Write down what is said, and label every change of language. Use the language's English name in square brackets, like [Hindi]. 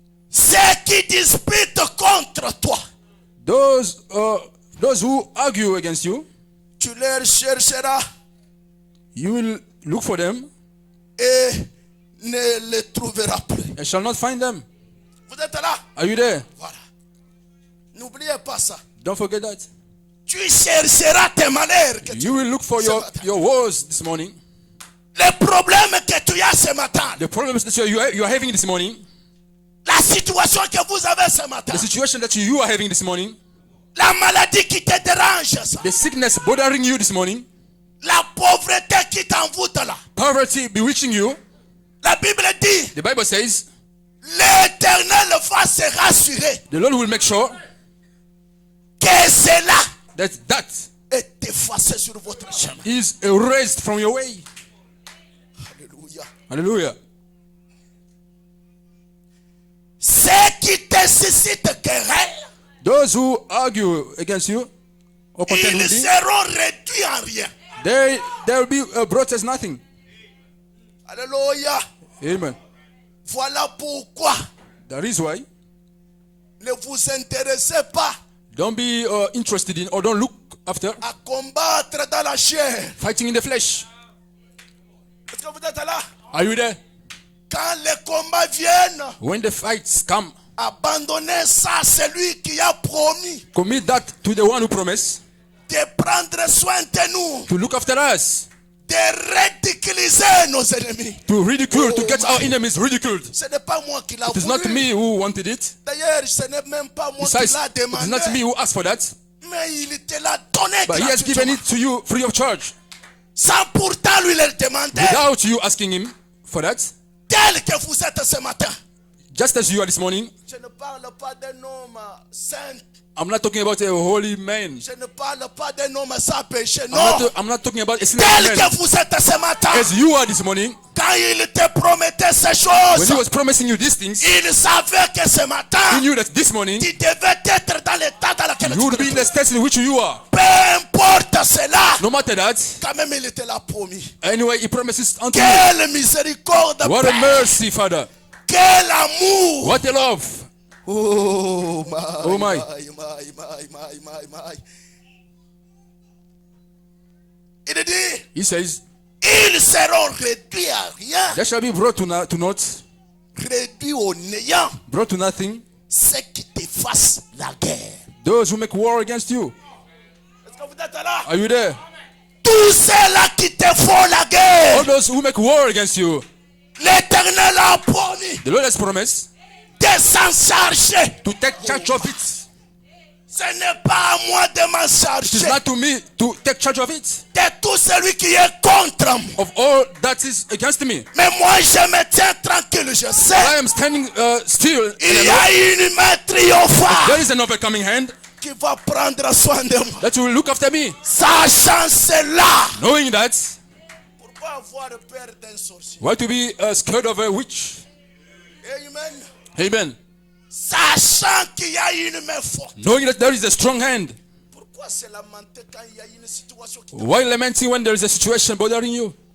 [French] Ceux qui disputent contre toi. [English] those who argue against you, [French] Tu les chercheras [English] you will look for them [French] et ne les trouveras plus. [English] and shall not find them. [French] Vous êtes là? [English] Are you there? [French] Voilà. N'oubliez pas ça. [English] Don't forget that. [French] Tu chercheras tes malheurs. Que tu... [English] You will look for your woes this morning. [French] Les problèmes que tu as ce matin. [English] The problems that you are having this morning, [French] La situation que vous avez ce matin. [English] the situation that you are having this morning, [French] La maladie qui te dérange. Ça. [English] the sickness bothering you this morning, [French] La pauvreté qui t'envoûte là. [English] poverty bewitching you, [French] La Bible dit. [English] the Bible says, [French] L'Éternel va se rassurer [English] the Lord will make sure [French] que cela [English] that [French] est effacé sur votre chemin. [English] is erased from your way. [French] Alléluia. [English] Hallelujah. [French] Ceux qui te suscitent querelle, [English] Those who argue against you or contend [French] ils [English] with you, [French] seront réduits en rien. [English] they will be brought as nothing. [French] Alléluia. Amen. Voilà pourquoi [English] That is why [French] ne vous intéressez pas [English] don't be interested in or don't look after [French] à combattre dans la chair. [English] fighting in the flesh. [French] Est-ce que vous êtes là? [English] Are you there? [French] Quand les combats viennent, [English] When the fights come, [French] abandonnez ça à celui qui a promis [English] commit that to the one who promised [French] de prendre soin de nous, [English] to look after us, [French] de ridiculiser nos ennemis. [English] to ridicule, to Oh get my. our enemies ridiculed. [French] Ce n'est pas moi qui l'a [English] It is not [French] voulu. [English] me who wanted it. [French] D'ailleurs, ce n'est même pas moi [English] Besides, [French] qui l'a [English] it is not [French] demandé. [English] me who asked for that, [French] Mais il te l'a donné [English] but he has given [French] gratuitement. [English] it to you free of charge, [French] Sans pourtant lui le demander. [English] without you asking him for that. [French] Tel que vous êtes ce matin. [English] Just as you are this morning. [French] Je ne parle pas d'un homme saint. [English] I'm not talking about a holy man. [French] Je ne parle pas d'un homme sans péché. Non. [English] I'm not talking about a sinless [French] Tel [English] man. [French] que vous êtes ce matin. [English] As you are this morning, [French] Quand il te promettait ces [English] when he [French] choses, [English] was promising you these things, [French] il savait que ce [English] he [French] matin, [English] knew that this morning [French] tu devais être dans l'état dans lequel [English] you would [French] tu [English] be [French] te [English] in the [French] trouves. [English] state in which you are. [French] Peu importe cela, [English] No matter that, [French] quand même il te l'a promis. [English] anyway, he promises unto you. [French] Quelle miséricorde, [English] What a [French] Père. [English] mercy, Father. [French] Quel amour. [English] What a love. Oh my, Oh, my. my. [French] Il dit, [English] He says, [French] ils seront réduits à rien, [English] they shall be brought to naught, [French] réduits au néant, [English] brought to nothing, [French] ceux qui te fassent la guerre. [English] those who make war against you. [French] Est-ce que vous êtes là? [English] Are you there? [French] Tous ceux-là qui te font la [English] All [French] guerre, [English] those who make war against you. [French] l'Éternel a promis [English] The Lord has promised [French] de s'en charger. [English] to take charge of it. [French] Ce n'est pas à moi de m'en [English] It is [French] charger. [English] not to me to take charge of it. [French] De tout celui qui est contre moi. [English] Of all that is against me. [French] Mais moi, je me tiens tranquille, je [English] I [French] sais. [English] am standing still. [French] Il [English] And [French] y [English] I know [French] a une main triomphante [English] there is an overcoming hand [French] qui va prendre soin de moi. [English] that will look after me. [French] Sachant cela. [English] Knowing that, [French] Pourquoi avoir peur d'un sorcier? [English] why to be scared of a witch? Amen. Amen. [French] Sachant qu'il y a une main forte. [English] Knowing that there is a strong hand. [French] Pourquoi se lamenter quand il y a une situation qui... [English] Why lamenting when there is a situation bothering you?